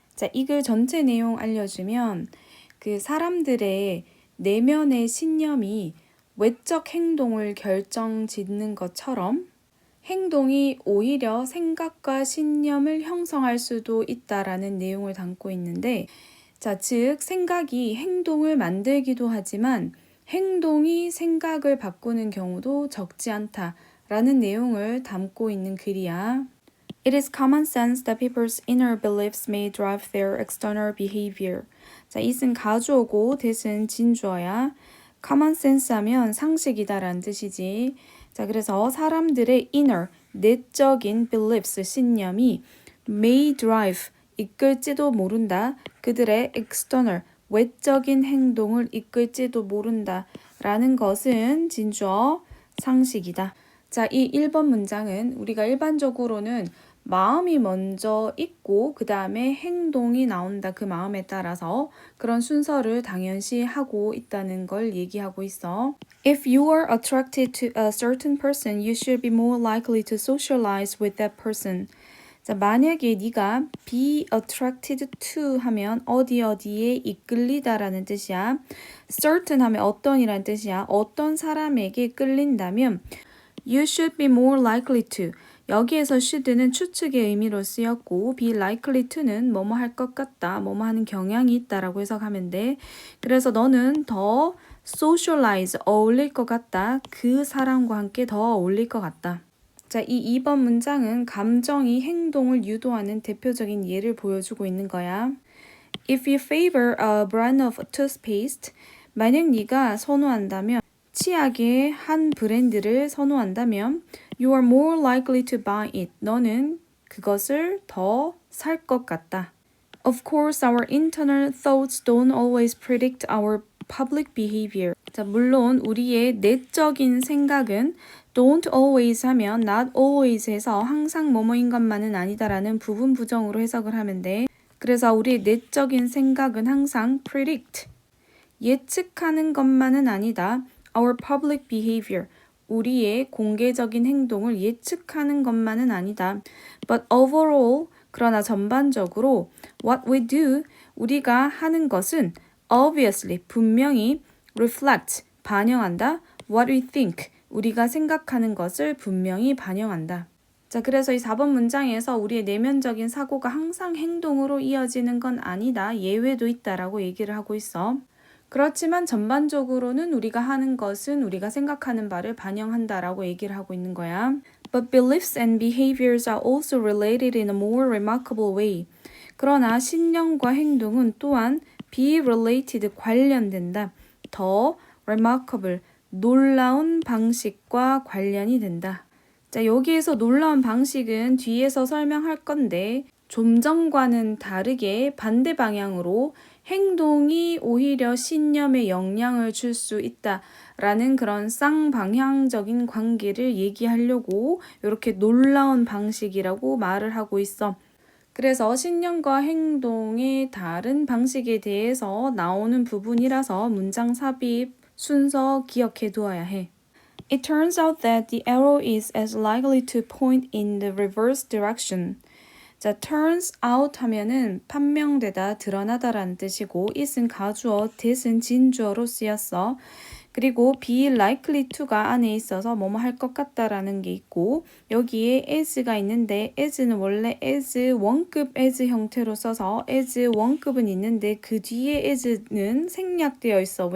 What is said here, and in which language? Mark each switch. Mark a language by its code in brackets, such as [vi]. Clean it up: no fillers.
[ko] 자, 이 글 전체 내용 알려주면 그 사람들의 내면의 신념이 외적 행동을 결정짓는 것처럼 행동이 오히려 생각과 신념을 형성할 수도 있다라는 내용을 담고 있는데, 자, 즉 생각이 행동을 만들기도 하지만 행동이 생각을 바꾸는 경우도 적지 않다라는 내용을 담고 있는 글이야. [en] It is common sense that people's inner beliefs may drive their external behavior. [ko] 자, it은 가주어고 that은 진주어야. common sense 하면 상식이다라는 뜻이지. 자, 그래서 사람들의 inner, 내적인 beliefs, 신념이 may drive, 이끌지도 모른다. 그들의 external, 외적인 행동을 이끌지도 모른다. 라는 것은 진주어 상식이다. 자, 이 1번 문장은 우리가 일반적으로는 마음이 먼저 있고 그 다음에 행동이 나온다. 그 마음에 따라서 그런 순서를 당연시 하고 있다는 걸 얘기하고 있어. [en] If you are attracted to a certain person, you should be more likely to socialize with that person. [ko] 자, 만약에 네가 be attracted to 하면 어디에 이끌리다라는 뜻이야. certain 하면 어떤이라는 뜻이야. 어떤 사람에게 끌린다면 [en] you should be more likely to. [ko] 여기에서 should는 추측의 의미로 쓰였고 be likely to는 뭐뭐 할 것 같다, 뭐뭐 하는 경향이 있다라고 해석하면 돼. 그래서 너는 더 socialize, 어울릴 것 같다. 그 사람과 함께 더 어울릴 것 같다. 자, 이 2번 문장은 감정이 행동을 유도하는 대표적인 예를 보여주고 있는 거야. [en] If you favor a brand of toothpaste, [ko] 만약 네가 선호한다면 치약의 한 브랜드를 선호한다면 [en] you are more likely to buy it. [ko] 너는 그것을 더 살 것 같다. [en] Of course, our internal thoughts don't always predict our public behavior. [ko] 자, 물론 우리의 내적인 생각은 don't always 하면 not always 해서 항상 뭐뭐인 것만은 아니다라는 부분 부정으로 해석을 하면 돼. 그래서 우리의 내적인 생각은 항상 predict, 예측하는 것만은 아니다. [en] Our public behavior, [ko] 우리의 공개적인 행동을 예측하는 것만은 아니다. [en] But overall, [ko] 그러나 전반적으로 [en] what we do, [ko] 우리가 하는 것은 obviously, 분명히 reflect, 반영한다. [en] What we think, [ko] 우리가 생각하는 것을 분명히 반영한다. 자, 그래서 이 4번 문장에서 우리의 내면적인 사고가 항상 행동으로 이어지는 건 아니다. 예외도 있다라고 얘기를 하고 있어. 그렇지만 전반적으로는 우리가 하는 것은 우리가 생각하는 바를 반영한다라고 얘기를 하고 있는 거야. [en] But beliefs and behaviors are also related in a more remarkable way. [ko] 그러나 신념과 행동은 또한 be related, 관련된다. 더 remarkable, 놀라운 방식과 관련이 된다. 자, 여기에서 놀라운 방식은 뒤에서 설명할 건데 좀 전과는 다르게 반대 방향으로 행동이 오히려 신념에 영향을 줄 수 있다라는 그런 쌍방향적인 관계를 얘기하려고 이렇게 놀라운 방식이라고 말을 하고 있어. 그래서 신념과 행동의 다른 방식에 대해서 나오는 부분이라서 문장 삽입 순서 기억해 두어야 해. [en] It turns out that the arrow is as likely to point in the reverse direction. [ko] 자, turns out 하면은 판명되다, 드러나다라는 뜻이고 it은 가주어, that은 진주어로 쓰였어. 그리고 be likely to가 안에 있어서 뭐뭐 할 것 같다라는 게 있고 여기에 as가 있는데 as는 원래 as 원급 as 형태로 써서 as 원급은 있는데 그 뒤에 as는 생략되어 있어.